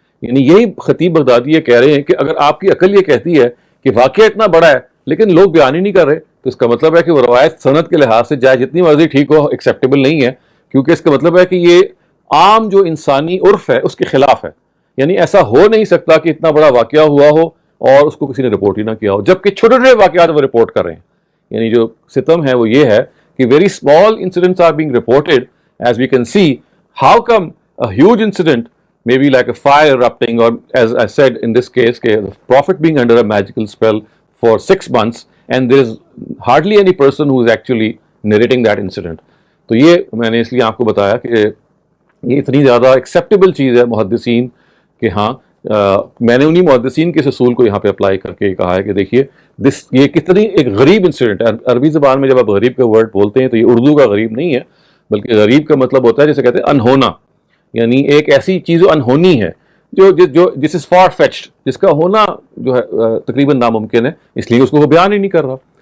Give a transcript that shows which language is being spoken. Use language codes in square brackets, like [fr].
[ur] یعنی یہی خطیب بغدادی یہ کہہ رہے ہیں کہ اگر آپ کی عقل یہ کہتی ہے کہ واقعہ اتنا بڑا ہے لیکن لوگ بیان ہی نہیں کر رہے, تو اس کا مطلب ہے کہ وہ روایت سند کے لحاظ سے چاہے جتنی مرضی ٹھیک ہو ایکسیپٹیبل نہیں ہے, کیونکہ اس کا مطلب ہے کہ یہ عام جو انسانی عرف ہے اس کے خلاف ہے. یعنی ایسا ہو نہیں سکتا کہ اتنا بڑا واقعہ ہوا ہو اور اس کو کسی نے رپورٹ ہی نہ کیا ہو, جبکہ چھوٹے چھوٹے واقعات وہ رپورٹ کر رہے ہیں. یعنی جو ستم ہے وہ یہ ہے کہ [en] Very small incidents are being reported as we can see. How come a huge incident maybe like a fire erupting, or as I said in this case, the prophet being under a magical spell for 6 months and there is hardly any person who is actually narrating that incident. [ur] تو یہ میں نے اس لیے آپ کو بتایا کہ یہ اتنی زیادہ ایکسیپٹیبل چیز ہے محدثین کہ ہاں میں نے انہی محدثین کے اصول کو یہاں پہ اپلائی کر کے کہا ہے کہ دیکھیے یہ کتنی ایک غریب انسیڈنٹ ہے. عربی زبان میں جب آپ غریب کا ورڈ بولتے ہیں تو یہ اردو کا غریب نہیں ہے, بلکہ غریب کا مطلب ہوتا ہے جیسے کہتے ہیں انہونا, یعنی ایک ایسی چیز جو انہونی ہے, جو جس از فار فیچڈ, جس کا ہونا جو ہے تقریباً ناممکن ہے, اس لیے اس کو وہ بیان ہی نہیں کر رہا.